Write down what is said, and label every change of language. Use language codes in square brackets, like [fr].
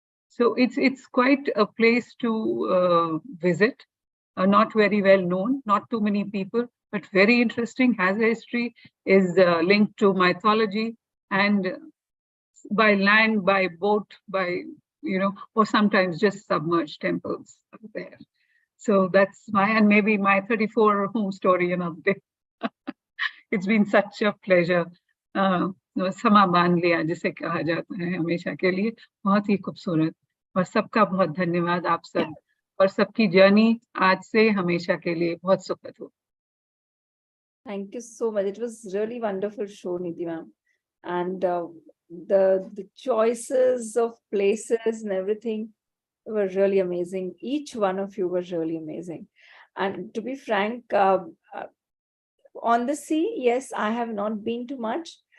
[en] So it's quite a place to visit, not very well known, not too many people, but very interesting, has a history, is linked to mythology, and by land, by boat, by, or sometimes just submerged temples there. So that's and maybe my 34 home story another day. It's been such a pleasure. [hi] समा बांध लिया जिसे कहा जाता है हमेशा के लिए, बहुत ही खूबसूरत, और सबका बहुत धन्यवाद आप सब, और सबकी जर्नी आज से हमेशा के लिए बहुत सुखद हो. [en] Thank you so much. It was really wonderful show, Neeti ma'am, and the choices of places and everything were really amazing. Each one of you was really amazing. And to be frank, on the sea, yes, I have not been too much.